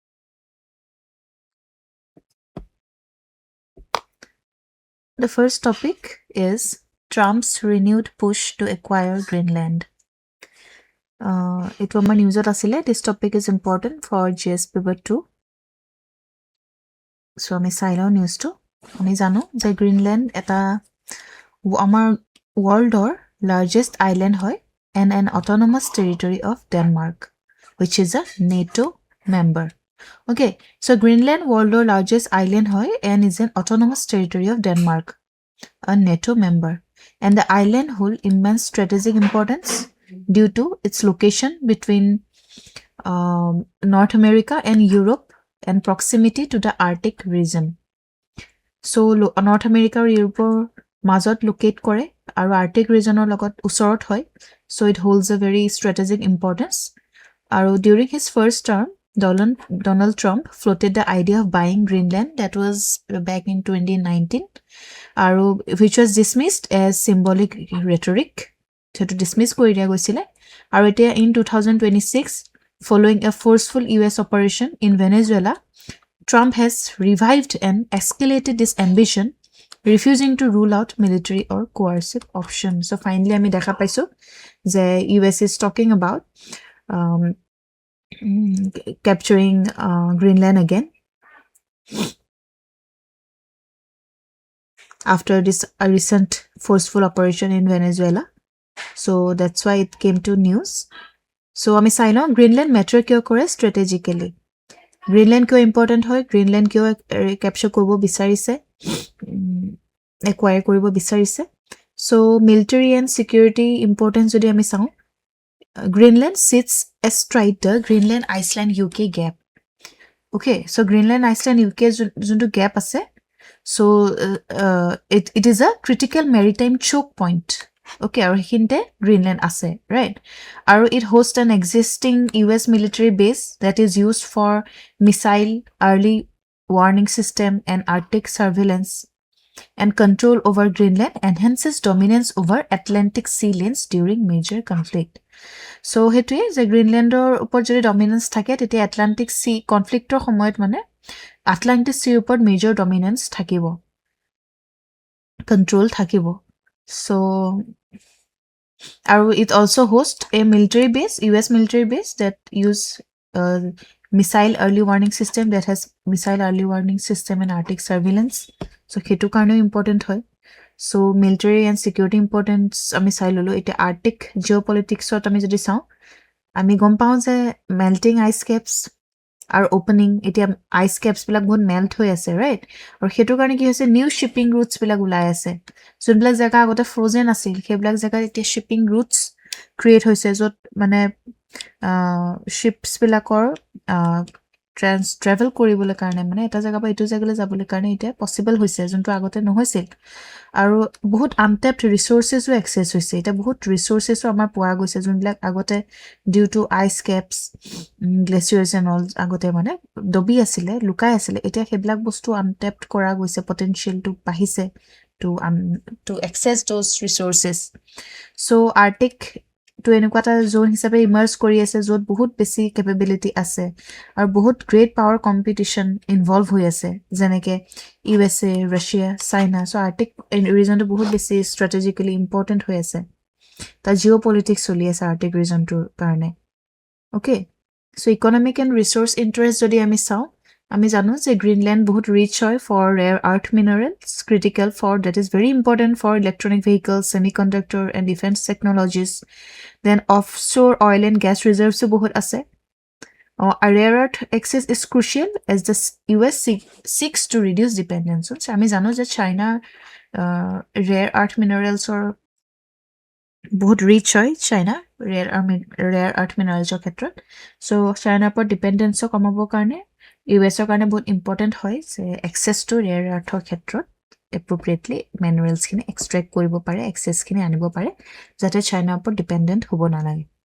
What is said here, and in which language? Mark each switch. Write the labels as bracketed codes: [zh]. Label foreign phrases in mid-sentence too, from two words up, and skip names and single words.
[en] The first topic is Trump's renewed push to acquire Greenland. It was my news asile. This topic is important for GS paper 2. [as] So আমি চাই লওঁ নিউজটো আমি জানো যে গ্ৰীণলেণ্ড এটা আমাৰ [en] worldৰ largest island [as] হয় [en] and an autonomous territory of Denmark, which is a NATO member. Okay, so Greenland world's largest island hoy and is an autonomous territory of Denmark, a NATO member. And the island hold immense strategic importance due to its location between North America and Europe and proximity to the Arctic region. [as] So North America or Europe মাজত locate কৰে আৰু Arctic regionৰ লগত ওচৰত হয়. [en] So it holds a very strategic importance. আৰু during his first term, Donald Trump floated the idea of buying Greenland. That was back in 2019, which was dismissed as symbolic rhetoric. So to dismiss [as] কৰি দিয়া গৈছিলে. আৰু এতিয়া [en] in 2026, following a forceful US operation in Venezuela, Trump has revived and escalated this ambition, refusing to rule out military or coercive options. So finally, [as] আমি দেখা পাইছো যে [en] US is talking about capturing Greenland again after this recent forceful operation in Venezuela. So that's why it came to news. [as] So আমি চাই লওঁ Greenland matter কিয় কৰে strategically. Greenland কিয় important হয়, Greenland কিয় capture কৰিব বিচাৰিছে, acquire কৰিব বিচাৰিছে. [en] So military and security importance [as] যদি আমি চাওঁ, [en] Greenland sits astride the Greenland, Iceland, UK gap. Okay, so Greenland, Iceland, UK যোনটো gap আছে, so it is a critical maritime choke point. [as] Okay, আৰু সেইখিনিতে Greenland আছে, right? [en] আৰু it hosts an existing US military base that is used for missile early warning system and Arctic surveillance, and control over Greenland enhances dominance over Atlantic sea lanes during major conflict. [as] So হেতুৱে যে গ্ৰীণলেণ্ডৰ ওপৰত যদি ডমিনেন্স থাকে তেতিয়া Atlantic [en] sea conflictৰ [as] সময়ত মানে Atlantic sea ওপৰত [en] major dominance [as] থাকিব, control থাকিব. [en] So it also hosts a military base, US military base that use missile early warning system, that has missile early warning system and Arctic surveillance. [as] So hetu karne important hoy. [en] So military and security importance [as] আমি চাই লওঁ. Ite Arctic geopolitics ot ami jodi saw, ami gom pao je [en] melting ice caps are opening. [as] Ite [en] ice caps [as] বিলাক বহুত melt হৈ আছে, right? আৰু হেতু কাৰণে কি হৈছে [en] new shipping routes [as] বিলাক ওলাই আছে. So বিলাক ঠাই আগতে frozen আছিল, সেই বিলাক ঠাই ইতে [en] shipping routes [as] create hoise jot mane ships bilakor travel কৰিবলৈ কাৰণে মানে এটা জায়গা পৰা ইটো জায়গালৈ যাবলৈ কাৰণে এটা পসিবল হৈছে যোনটো আগতে নহৈছিল আৰু বহুত [en] untapped resourcesও [as] এক্সেস হৈছে এটা বহুত ৰিসোৰ্সেসও আমাৰ পোৱা গৈছে যোনবিলাক আগতে [en] due to ice caps glaciers and all [as] আগতে মানে দবি আছিলে লুকাই আছিলে এতিয়া সেইবিলাক বস্তু আনটেপড কৰা গৈছে পটেনশিয়ালটো বাঢ়িছে [en] to access those resources. [as] So Arctic to এনেকুৱা এটা জোন হিচাপে ইমাৰ্জ কৰি আছে যত বহুত বেছি কেপেবিলিটি আছে আৰু বহুত [en] great power competition involve [as] হৈ আছে যেনেকে USA, ৰাছিয়া, চাইনা. সো আৰ্টিক ৰিজনটো বহুত বেছি [en] strategically important [as] হৈ আছে তা জিঅ'পলিটিক্স চলি আছে আৰ্টিক ৰিজনটোৰ কাৰণে. [en] Okay, so economic and resource interest [as] যদি আমি চাওঁ আমি জানো যে গ্ৰীণলেণ্ড বহুত ৰিচ হয় [en] for rare earth minerals critical for that is very important for electronic vehicles, semiconductor and defense technologies. Then offshore oil and gas reserves [as] বহুত আছে. [en] Rare earth access is crucial as the US seeks to reduce dependence. [as] So আমি জানো যে চাইনা [en] rare earth minerals [as] or বহুত ৰিচ হয় চাইনা [en] rare earth minerals [as] ৰ ক্ষেত্ৰত. So চাইনাৰ ওপৰত ডিপেন্ডেন্সও কমাবৰ কাৰণে ইউএছৰ কাৰণে বহুত ইম্পৰ্টেন্ট হয় যে [en] access to rare earthৰ [as] ক্ষেত্ৰত [en] appropriately minerals [as] খিনি এক্সট্ৰেক্ট কৰিব পাৰে, এক্সেস খিনি আনিব পাৰে যাতে চাইনাৰ ওপৰত ডিপেন্ডেন্ট হ'ব নালাগে.